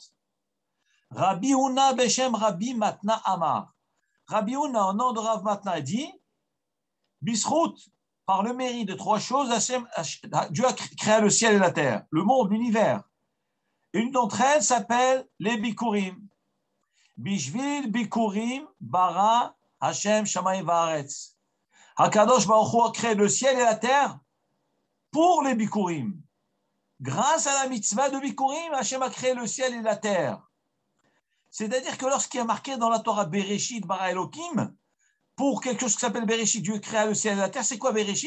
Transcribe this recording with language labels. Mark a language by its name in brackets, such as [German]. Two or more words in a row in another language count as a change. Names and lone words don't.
[Hebrew] רבי הונא בשם רבי מתנא אמר. [French] Rabbi Huna, au nom de Rav Matna, dit Bisrout, par le mérite de trois choses, Dieu a créé le ciel et la terre, le monde, l'univers. Une d'entre elles s'appelle les Bikurim. [Hebrew] בשביל ביכורים ברא השם שמים וארץ. הקדוש ברוך הוא [French] a créé le ciel et la terre pour les Bikurim. Grâce à la mitzvah de Bikurim, Hashem a créé le ciel et la terre. C'est-à-dire que lorsqu'il y a marqué dans la Torah [Hebrew] בראשית ברא אלוקים, [French] pour quelque chose qui s'appelle Bereshit, Dieu créa le ciel et la terre, c'est quoi Bereshit?